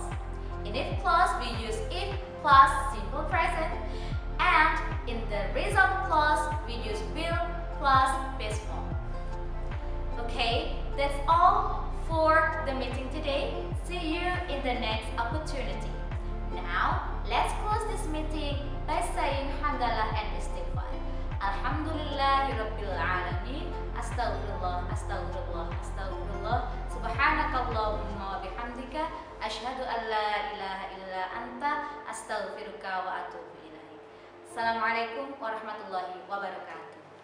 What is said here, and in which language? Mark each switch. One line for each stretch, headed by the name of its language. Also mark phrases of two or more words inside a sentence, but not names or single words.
English: In if clause we use if plus simple present, and in the result clause we use will plus base form. Okay, that's all for the meeting today. See you in the next opportunity. Now, let's close this meeting by saying hamdalah and istighfar.
Arabic: الحمد لله رب العالمين. أستغفر الله، أستغفر الله، أستغفر الله. سبحانك اللهم وبحمدك أشهد أن لا إله إلا أنت أستغفرك وأتوب إليك. السلام عليكم ورحمة الله وبركاته.